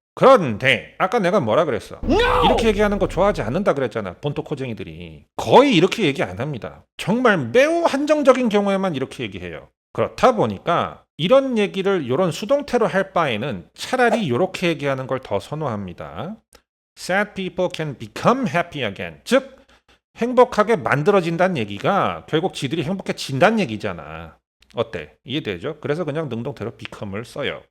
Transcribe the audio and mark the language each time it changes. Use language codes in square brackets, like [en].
[ko] 그런데 아까 내가 뭐라 그랬어? 이렇게 얘기하는 거 좋아하지 않는다 그랬잖아. 본토코쟁이들이. 거의 이렇게 얘기 안 합니다. 정말 매우 한정적인 경우에만 이렇게 얘기해요. 그렇다 보니까 이런 얘기를 이런 수동태로 할 바에는 차라리 이렇게 얘기하는 걸 더 선호합니다. [en] Sad people can become happy again. [ko] 즉 행복하게 만들어진다는 얘기가 결국 지들이 행복해진다는 얘기잖아. 어때? 이해되죠? 그래서 그냥 능동태로 become을 써요.